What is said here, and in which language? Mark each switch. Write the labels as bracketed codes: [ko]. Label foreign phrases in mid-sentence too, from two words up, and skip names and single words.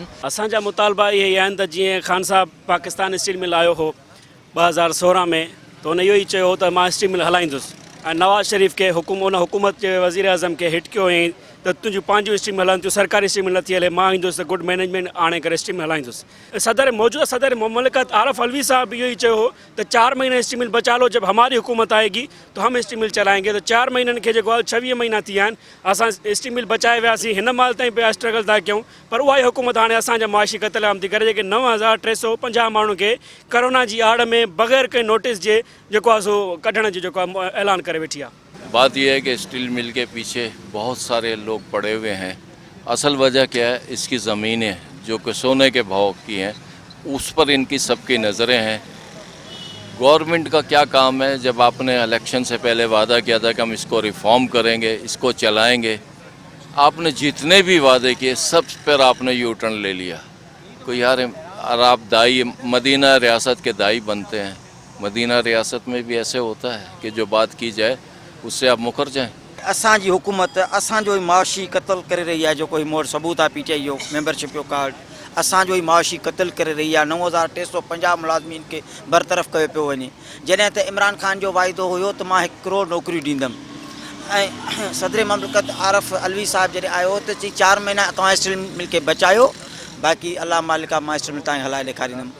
[sd] असांजा मुतालबा इहे ई आहिनि त जीअं ख़ान साहब पाकिस्तान स्टील मिल आयो हो 2016 में त हुन इहो ई चयो त मां स्टील मिल हलाईंदुसि ऐं नवाज़ शरीफ़ खे उन हुकूमत जे वज़ीर अज़म खे हिट कयो हुयईं त तुंहिंजूं पंहिंजूं स्टीम हलनि थियूं, सरकारी स्टीम नथी हले, मां ईंदुसि [en] good management [sd] आणे करे स्टीम हलाईंदुसि। मौजूदा सदर मुमलिकत आरफ अलवी साहब इहो ई चयो हो त [ur] 4 مہینے سٹیم مل بچا لو، جب ہماری حکومت آئے گی تو ہم سٹیم مل چلائیں گے. [sd] तो 4 महीननि खे जेको आहे 26 महीना थी विया आहिनि, असां स्टीम मिल बचाए वियासीं, हिन महिल ताईं पिया स्ट्रगल था कयूं, पर उहा ई हुकूमत हाणे असांजा मुआशी क़त्ल थी करे जेके 9350 माण्हुनि खे कोरोना जी आड़ में बग़ैर कंहिं नोटिस जे जेको आहे सो कढण जो जेको आहे ऐलान करे वेठी आहे। [ur] بات یہ ہے کہ سٹیل مل کے پیچھے بہت سارے لوگ پڑے ہوئے ہیں. اصل وجہ کیا ہے، اس کی زمینیں جو کہ سونے کے بھاؤ کی ہیں اس پر ان کی سب کی نظریں ہیں. گورنمنٹ کا کیا کام ہے، جب آپ نے الیکشن سے پہلے وعدہ کیا تھا کہ ہم اس کو ریفارم کریں گے، اس کو چلائیں گے، آپ نے جتنے بھی وعدے کیے سب پر آپ نے [en] U turn [ur] لے لیا. کوئی یار آپ داعی مدینہ ریاست کے داعی بنتے ہیں، مدینہ ریاست میں بھی ایسے ہوتا ہے کہ جو بات کی جائے اس سے آپ مکر جائیں. [sd] असांजी हुकूमत असांजो ई माशी क़त्ल करे रही आहे। जेको मोर सबूत आहे पीटीआई जो मेंबरशिप जो कार्ड, असांजो ई माशी क़त्ल करे रही आहे। 9350 मुलाज़िमीन खे बरतरफ़ कयो पियो वञे। जॾहिं त इमरान खान जो वाइदो हुयो त मां 1 करोड़ नौकरियूं ॾींदुमि ऐं सदर मुमलिकत आरफ अलवी साहब जॾहिं आयो त चई 4 महीना तव्हां स्टील मिल खे बचायो, बाक़ी अल्लाह मालिक आहे, मां स्टील मिल ताईं हलाए ॾेखारींदुमि।